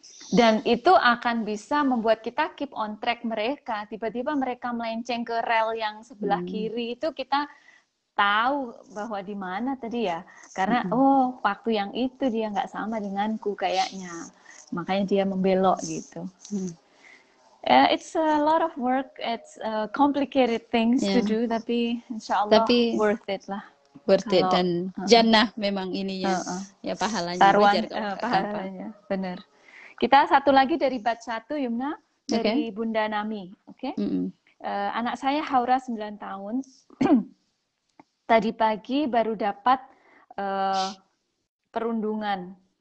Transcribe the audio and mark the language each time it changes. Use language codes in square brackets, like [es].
[id] Dan itu akan bisa membuat kita [en] keep on track [id] mereka. Tiba-tiba mereka melenceng ke rel yang sebelah kiri, itu kita tahu bahwa di mana tadi ya. Karena oh waktu yang itu dia nggak sama denganku kayaknya. Makanya dia membelok gitu. [en] It's a lot of work, it's complicated things to do, [id] tapi insya Allah [en] worth it lah. [id] Worth it, dan jannah memang ininya, ya pahalanya. Taruhan pahalanya, benar. Kita satu lagi dari batch 1, Yumna, dari Bunda Nami. Oke. Anak saya Haura 9 tahun. Tadi pagi baru dapat perundungan.